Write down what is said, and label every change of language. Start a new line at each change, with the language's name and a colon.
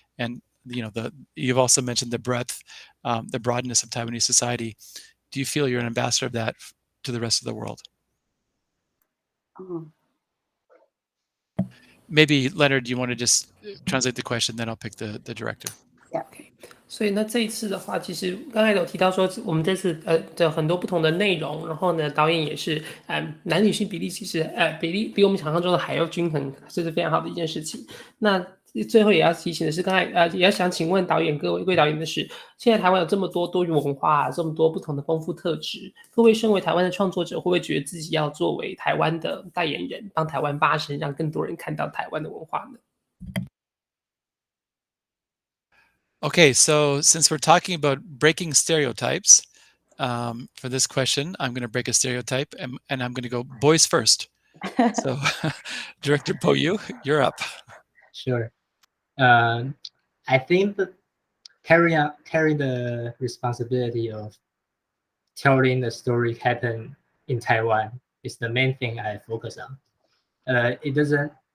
English: And you've also mentioned the breadth, the broadness of Taiwanese society. Do you feel you're an ambassador of that to the rest of the world? Maybe Leonard, you want to just translate the question, then I'll pick the director.
Chinese: OK，所以那这一次的话，其实刚才有提到说，我们这次的很多不同的内容，然后呢，导演也是男女性比例其实比例比我们想象中的还要均衡，这是非常好的一件事情。那最后也要提醒的是，刚才也要想请问导演各位导演的是，现在台湾有这么多多元文化，这么多不同的丰富特质，各位身为台湾的创作者，会不会觉得自己要作为台湾的代言人，帮台湾发声，让更多人看到台湾的文化呢？
English: Okay, so since we're talking about breaking stereotypes, for this question, I'm going to break a stereotype and I'm going to go boys first. So, Director Po Yu, you're up. Sure. I think that carrying the responsibility of telling the story happen in Taiwan is the main thing I focus on. It doesn't.